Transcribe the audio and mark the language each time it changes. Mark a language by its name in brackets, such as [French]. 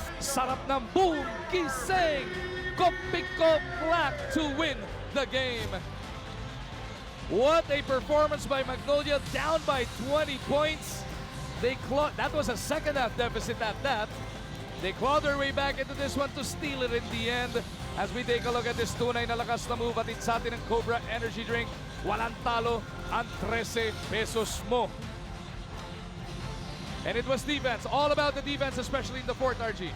[Filipino] Sarap ng boom, gising! [English] Kopiko Black to win the game. What a performance by Magnolia, down by 20 points. That was a second half deficit at that. They clawed their way back into this one to steal it in the end. As we take a look at this [Filipino] tunay na lakas na [English] move, [Filipino] atid sa atin ng [English] Cobra Energy Drink. [Filipino] Walang talo ang 13 pesos mo. [English] And it was defense, all about the defense, especially in the fourth, RG.